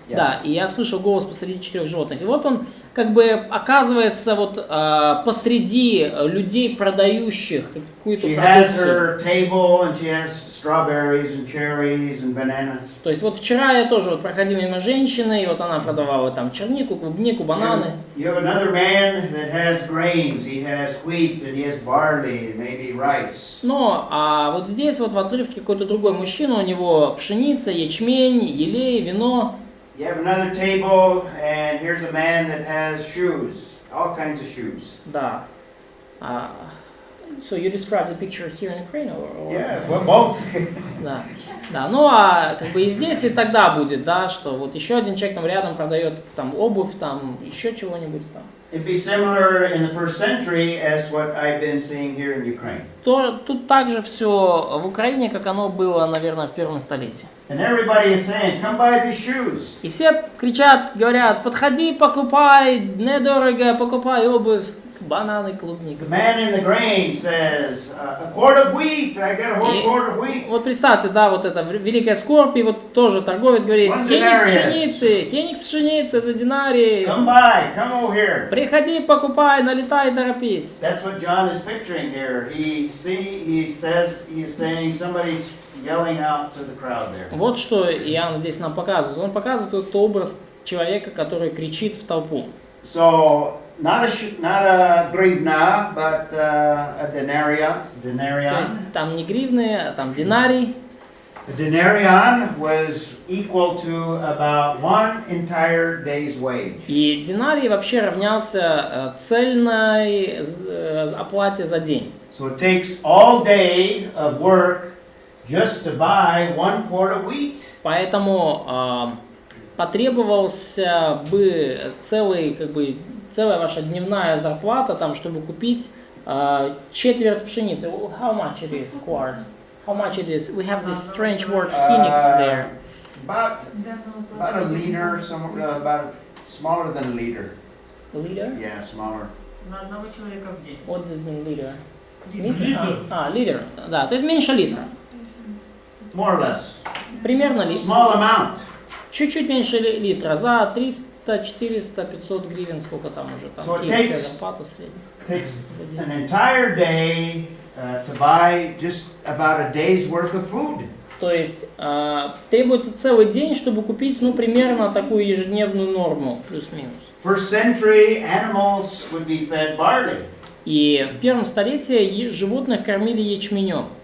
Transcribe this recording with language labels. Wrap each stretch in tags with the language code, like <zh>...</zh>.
<ru>Да, и я слышал голос посреди 4 животных. И вот он, как бы оказывается вот посреди людей, продающих какую-то</ru> <en>She has</en> <ru>продукцию.</ru> <en>her table and she has strawberries and cherries and bananas.</en> <ru>То есть вот вчера я тоже вот проходил мимо женщины, и вот она продавала там чернику, клубнику, бананы.</ru> <en>You have another man that has grains. He has wheat and he has barley and maybe rice.</en> <ru>Но а вот здесь вот в отрывке какой-то другой мужчина, у него пшеница, ячмень, елей, вино.</ru> <en>You have another table and here's a man that has shoes, all kinds of shoes.</en> <ru>Да.</ru> <en>So you describe the picture here in Ukraine or? Yeah, well, both.</en> <ru>Да. Да, ну а как бы и здесь и тогда будет, да, что вот еще один человек там рядом продает там обувь, там еще чего-нибудь там.</ru> <en>It'd be similar in the first century as what I've been seeing here in Ukraine.</en> <ru>То тут также все в Украине, как оно было, наверное, в первом столетии.</ru> <en>And everybody is saying, come buy these shoes.</en> <ru>И все кричат, говорят, подходи, покупай, недорого, покупай обувь, бананы, клубника.</ru> <en>The man in the grain says, a quart of wheat, I got a whole quart of wheat.</en> <ru>Вот представьте, да, вот это великая скорбь, и вот тоже торговец говорит, хеник пшеницы за динарий.</ru> <en>Come buy, come over here.</en> <ru>Приходи, покупай, налетай, торопись.</ru> <en>That's what John is picturing here. He is saying somebody's yelling out to the crowd there.</en> <ru>Вот что Иоанн здесь нам показывает. Он показывает этот образ человека, который кричит в толпу.</ru> <en>So, not a grivna, but a denarion.</en> <ru>То есть там не гривны, а там динарий.</ru> <en>A denarion was equal to about one entire day's wage.</en> <ru>И динарий вообще равнялся цельной оплате за день.</ru> <en>So it takes all day of work just to buy one quart of wheat.</en> <ru>Поэтому потребовался бы целая ваша дневная зарплата, там, чтобы купить четверть пшеницы.</ru> <en>How much it is, quart? How much it is? We have this strange word, phoenix, there. About a liter, somewhere about smaller than a liter. Liter? Yeah, smaller.</en> <ru>На одного человека в день.</ru> <en>What does mean liter?</en> <ru>Литр. Литр. Да, то есть меньше литра.</ru> <en>More or less.</en> <ru>Примерно литр.</ru> <en>Small amount.</en> <ru>Чуть-чуть меньше литра. За 300, 400, 500 гривен, сколько там уже там</ru> <en>So it</en> <ru>киевская</ru> <en>takes-</en> <ru>зарплата средняя.</ru> <en>Takes an entire day to buy just about a day's worth of food.</en> <ru>То есть требуется целый день, чтобы купить, ну, примерно такую ежедневную норму, плюс-минус.</ru> <en>First century, animals would be fed barley.</en> <ru>И в первом столетии животных кормили ячменем.</ru>